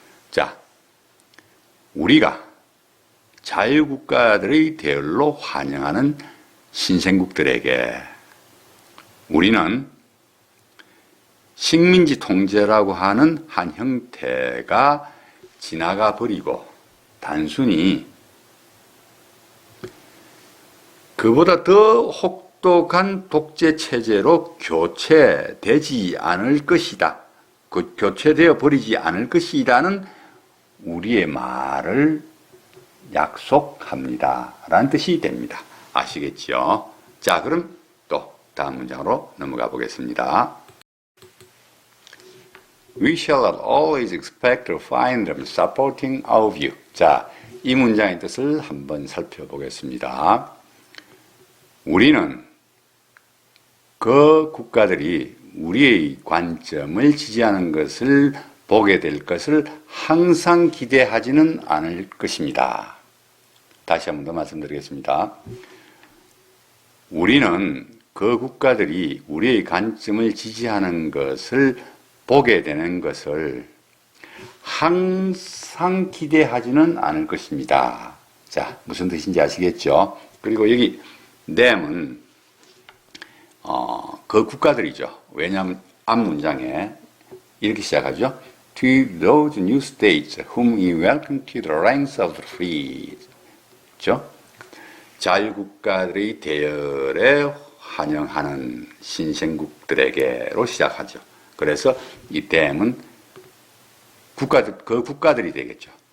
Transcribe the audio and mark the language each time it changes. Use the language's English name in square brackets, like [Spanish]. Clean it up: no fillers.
[Korean] 자, 우리가 자유국가들의 대열로 환영하는 신생국들에게 우리는 식민지 통제라고 하는 한 형태가 지나가 버리고 단순히 그보다 더 혹독한 독재 체제로 교체되지 않을 것이다. 교체되어 버리지 않을 것이라는 우리의 말을 약속합니다. 라는 뜻이 됩니다. 아시겠죠? 자, 그럼 또 다음 문장으로 넘어가 보겠습니다. [English] We shall not always expect to find them supporting our view. [Korean] 자, 이 문장의 뜻을 한번 살펴보겠습니다. 우리는 그 국가들이 우리의 관점을 지지하는 것을 보게 될 것을 항상 기대하지는 않을 것입니다. 다시 한 번 더 말씀드리겠습니다. 우리는 그 국가들이 우리의 관점을 지지하는 것을 보게 되는 것을 항상 기대하지는 않을 것입니다. 자, 무슨 뜻인지 아시겠죠? 그리고 여기 them은 그 국가들이죠. 왜냐하면 앞 문장에 이렇게 시작하죠. [English] To those new states whom we welcome to the ranks of the free. [Korean] 그렇죠? 자유국가들의 대열에 환영하는 신생국들에게로 시작하죠. 그래서 이 them은 국가들, 그 국가들이 되겠죠.